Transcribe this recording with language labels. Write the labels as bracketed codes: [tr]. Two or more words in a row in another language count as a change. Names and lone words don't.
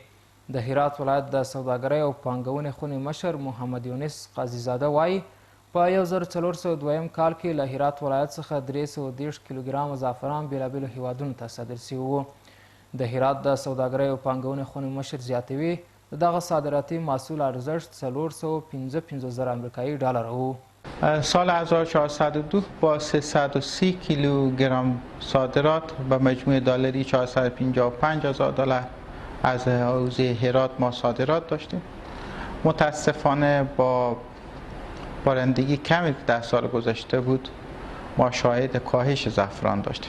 [ps] د هرات ولایت د سوداګرۍ او پانګونې خونې مشر محمد یونس قاضي زاده وایي په 1402 کال کې له هرات ولایت څخه 330 کیلوګرامه زعفران بېلابېلو هیوادونو ته صادر شوي وو. د هرات د سوداګرۍ او پانګونې خونې مشر زیاتوي د دغه صادراتي محصول ارزشت $455,000 امریکایي وو. [fa] سال 1402 با 330 کیلوگرم صادرات به مجموع دلاری $455,000 از حوزه هرات ما صادرات داشتیم. متاسفانه با بارندگی کمی در سال گذشته بود ما شاهد کاهش زعفران داشتیم.